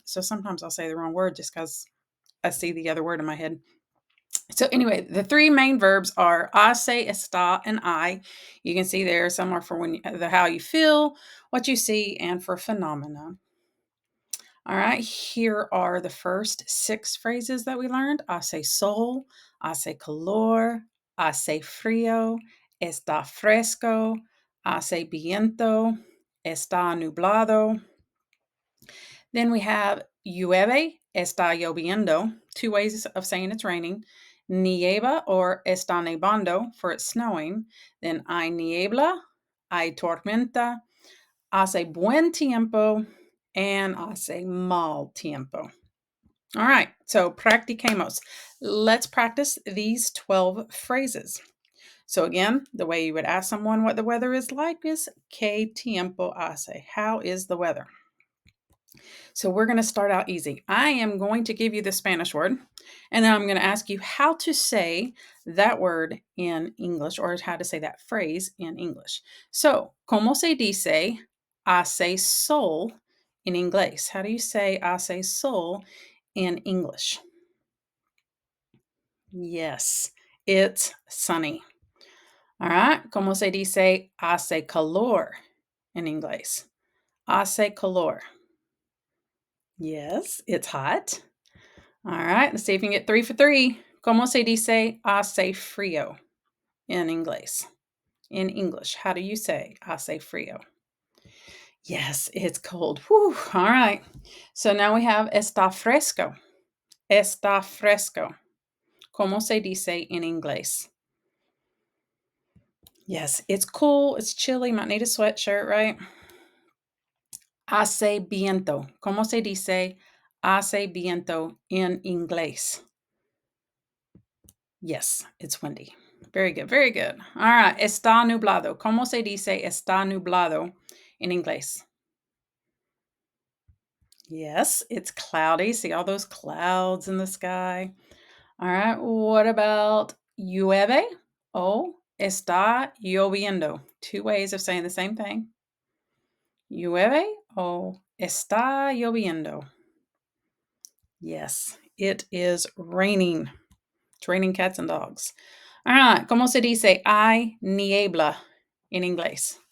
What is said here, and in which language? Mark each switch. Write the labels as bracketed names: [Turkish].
[English] So sometimes I'll say the wrong word just because I see the other word in my head. So anyway, the three main verbs are hace, está, and I. You can see there some are for the how you feel, what you see, and for phenomena. All right, here are the first six phrases that we learned. [Spanish] Hace sol, hace calor, hace frío, está fresco, hace viento, está nublado. [English] Then we have [Spanish] llueve, está lloviendo, [English] two ways of saying it's raining. [Spanish] Nieva [English] or [Spanish] está nevando [English] for it's snowing. Then [Spanish] hay niebla, hay tormenta, hace buen tiempo, [English] and [Spanish] hace mal tiempo. [English] All right, so [Spanish] practiquemos. [English] Let's practice these 12 phrases. So again, the way you would ask someone what the weather is like is [Spanish] ¿Qué tiempo hace? [English] How is the weather? So we're going to start out easy. I am going to give you the Spanish word, and then I'm going to ask you how to say that word in English, or how to say that phrase in English. So, [Spanish] ¿cómo se dice hace sol [English] in [Spanish] inglés? [English] How do you say [Spanish] hace sol [English] in English? Yes, it's sunny. All right. [Spanish] ¿Cómo se dice hace calor [English] in [Spanish] inglés? Hace calor. [English] Yes, it's hot. All right, let's see if you can get 3 for 3. [Spanish] ¿Cómo se dice hace frío [English] in [Spanish] inglés? [English] In English, how do you say [Spanish] hace frío? [English] Yes, it's cold. Whew. All right. So now we have [Spanish] está fresco. Está fresco. ¿Cómo se dice [English] in [Spanish] inglés? [English] Yes, it's cool. It's chilly. Might need a sweatshirt, right? [Spanish] Hace viento. ¿Cómo se dice hace viento [English] in [Spanish] inglés? [English] Yes, it's windy. Very good, very good. All right, [Spanish] está nublado. ¿Cómo se dice está nublado [English] in [Spanish] inglés? [English] Yes, it's cloudy. See all those clouds in the sky? All right, what about [Spanish] llueve o está lloviendo? Two ways of saying the same thing. Llueve o está lloviendo? [English] Yes, it is raining. It's raining cats and dogs. All right, [Spanish] ¿cómo se dice hay niebla [English] in [Spanish] inglés?